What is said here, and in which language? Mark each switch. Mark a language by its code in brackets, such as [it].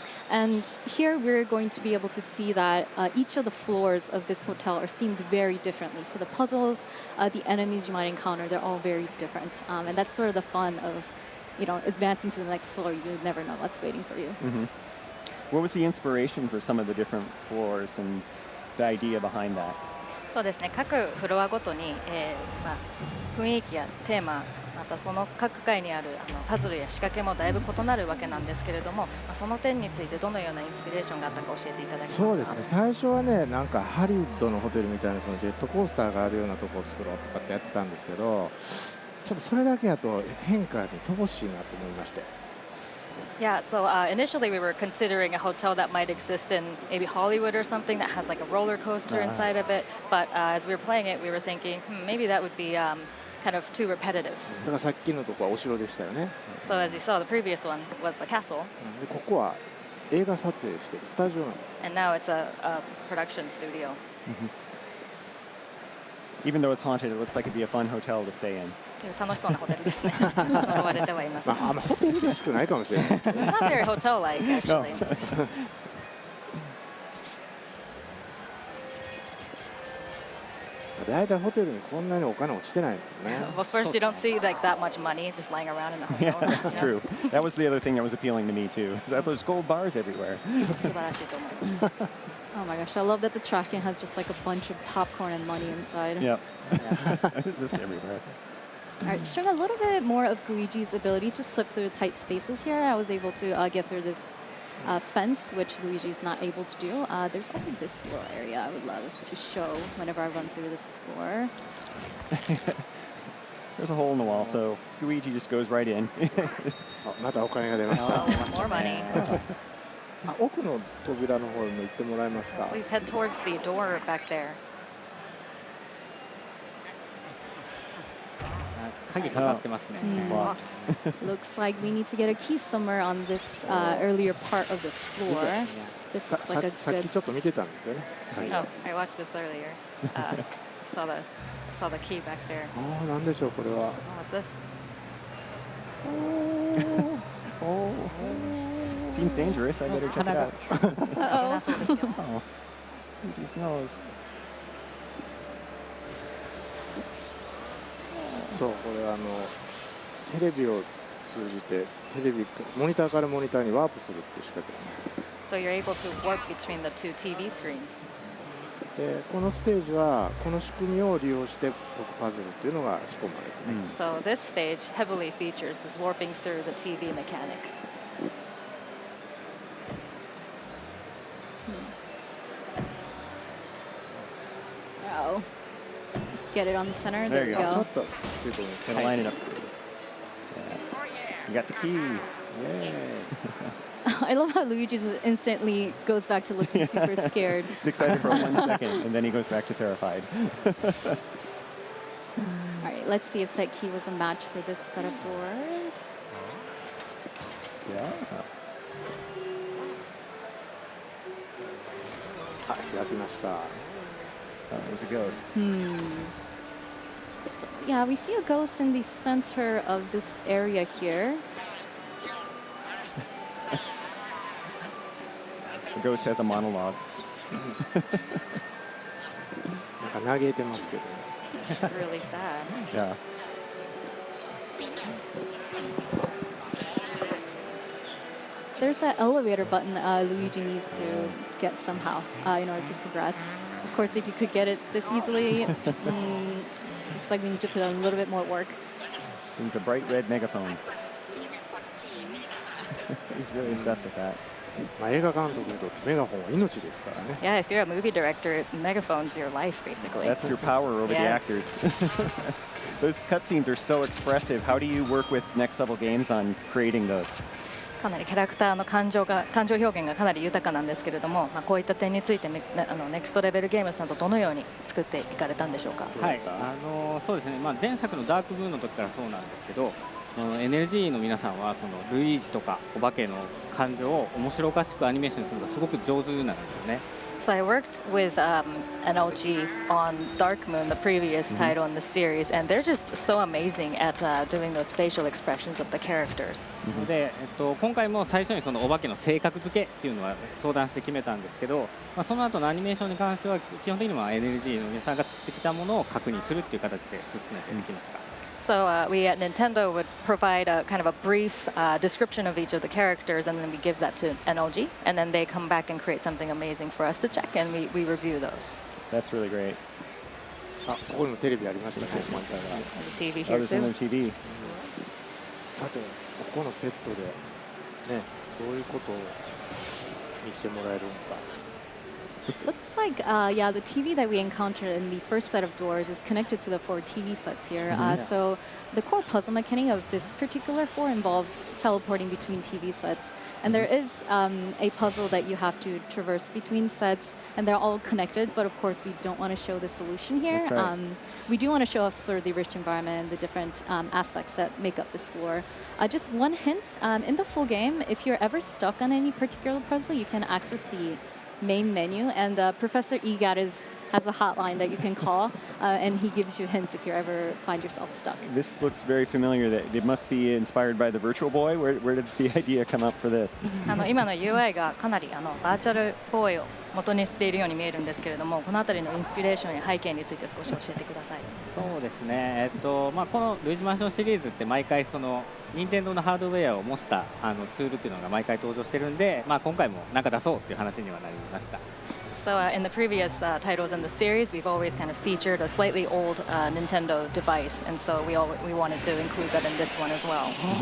[en] And here we're going to be able to see that each of the floors of this hotel are themed very differently. So the puzzles, the enemies you might encounter, they're all very different. And that's sort of the fun of, advancing to the next floor. You never know what's waiting for you. What was the inspiration for some of the different floors and the idea behind that? [ja] そうですね。各フロアごとに、雰囲気やテーマ、またその各階にあるパズルや仕掛けもだいぶ異なるわけなんですけれども、その点についてどのようなインスピレーションがあったか教えていただけますか。そうですね最初はねなんかハリウッドのホテルみたいなそのジェットコースターがあるようなところを作ろうとかってやってたんですけどちょっとそれだけやと変化に乏しいなと思いまして [en] Yeah, so initially we were considering a hotel that might exist in maybe Hollywood or something that has like a roller coaster inside of it. But as we were playing it, we were thinking, maybe that would be kind of too repetitive. [ja] だからさっきのとこはお城でしたよね [en] So as you saw, the previous one was the castle, [ja] でここは映画撮影してるスタジオなんですよ [en] and now it's a production studio. Even though it's haunted, it looks like it'd be a fun hotel to stay in. [ja] 楽しそうなホテルですね。思われてはいます。まあ、あんまホテルらしくないかもしれない [en] It's not very hotel-like, actually. [ja] 大体ホテルにこんなにお金落ちてないのね [en] But first, you don't see like that much money just lying around in the hotel. Yeah, that's true. That was the other thing that was appealing to me, too. Is that there's gold bars everywhere. [ja] 素晴らしいと思います。 [en] Oh my gosh, I love that the tracking has just like a bunch of popcorn and money inside. Yep. It's just everywhere. All right, showing a little bit more of Luigi's ability to slip through tight spaces here. I was able to get through this fence, which Luigi's not able to do. There's also this little area I would love to show whenever I run through this floor. There's a hole in the wall, so Luigi just goes right in. [ja] あまたお金が出ました [en] Oh, more money. [ja] あ奥の扉の方にも行ってもらえますか [en] Please head towards the door back there. [ja] 鍵かかってますね。 [en] It's Wow. locked. Looks like we need to get a key somewhere on this earlier part of the floor. This [ja] さ [en] looks like a [ja] さっ [en] good. [ja] きちょっと見てたんですよね、はい、 [en] Oh, I watched this earlier. Saw the key back there. [ja] ああなんでしょうこれは [en] Oh, what's this? Seems dangerous. I better check it Hanaga. out. [ja] そうですよ。 [en] Oh, Luigi's nose. [ja] そうこれテレビを通じてモニターからモニターにワープするっていう仕掛けなんです [en] So you're able to warp between the two TV screens. [ja] でこのステージはこの仕組みを利用して解くパズルっていうのが仕込まれてます、 [en] So this stage heavily features this warping through the TV mechanic. Oh. Let's get it on the center. There There you we [ja] ちょ [en] go. [ja] っとついてみ [en] Gonna line it up. Yeah. You got the key. Yay. I love how Luigi just instantly goes back to looking super scared. He's excited for 1 second, and then he goes back to terrified. All right, let's see if that key was a match for this set of doors. Yeah. [ja] あ開きました [en] Oh, there's a ghost. So, yeah, we see a ghost in the center of this area here. The ghost has a monologue. [ja] なんか嘆いてますけどね。 [en] Really sad. Yeah. There's that elevator button Luigi needs to get somehow in order to progress. Of course, if you could get it this easily, looks like we need to put in a little bit more work. He's a bright red megaphone. He's really obsessed with that. [ja] まあ、映画監督にとってメガホンは命ですからね。 [en] Yeah, if you're a movie director, megaphone's your life, basically. That's your power over the Yes. actors. Those cutscenes are so expressive. How do you work with Next Level Games on creating those? [ja] かなりキャラクターの感情表現がかなり豊かなんですけれども、まあ、こういった点についてネクストレベルゲームさんとどのように作っていかれたんでしょうか。はい、そうですね、まあ、前作のダークブーの時からそうなんですけど、NLG の皆さんはそのルイージとかお化けの感情を面白おかしくアニメーションするのがすごく上手なんですよね。 [en] So I worked with NLG on Dark Moon, the previous title in the series, and they're just so amazing at doing those facial expressions of the characters. [ja] で、今回も最初にそのお化けの性格付けっていうのは相談して決めたんですけど、まあ、その後のアニメーションに関しては基本的には NLG の皆さんが作ってきたものを確認するっていう形で進めてきました。 [en] So we at Nintendo would provide a kind of a brief description of each of the characters, and then we give that to NLG, and then they come back and create something amazing for us to check, and we review those. That's really great. [ja] あ、ここにもテレビありましたね。真ん中が [en] The TV Oh, here there's another too. TV. [ja] さて、ここのセットでね、どういうことを見せてもらえるのか。 [en] Looks like, yeah, the TV that we encountered in the first set of doors is connected to the 4 TV sets here. So the core puzzle mechanic of this particular 4 involves teleporting between TV sets. And there is a puzzle that you have to traverse between sets, and they're all connected. But of course, we don't want to show the solution here. That's right. We do want to show off sort of the rich environment, the different aspects that make up this floor. Just one hint, in the full game, if you're ever stuck on any particular puzzle, you can access the main menu, and Professor Egat has a hotline that you can call, and he gives you hints if you ever find yourself stuck. This looks very familiar. That it must be inspired by the Virtual Boy. Where did the idea come up for this? [ja] 今の UI がかなりバーチャルボーイを元にしているように見えるんですけれども、このあたりのインスピレーションや背景について少し教えてください。そうですね、まあ、このルイージマンションシリーズって毎回その任天堂のハードウェアを模したツールっていうのが毎回登場してるんで、まあ、今回も何か出そうっていう話にはなりました。 [en] So in the previous titles in the series, we've always kind of featured a slightly old Nintendo device, and so we wanted to include that in this one as well.